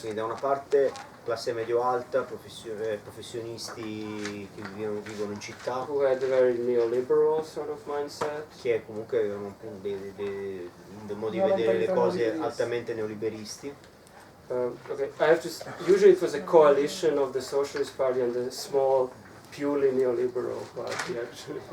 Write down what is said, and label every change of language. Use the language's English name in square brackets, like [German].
[Italian] Quindi da una parte classe medio-alta, professionisti che vivono in città, [English] Who had a very neoliberal sort of mindset. [Italian] che comunque avevano dei modi di vedere le cose altamente neoliberisti. [English] Okay, usually it was a coalition of the Socialist Party and the small, purely neoliberal party, actually.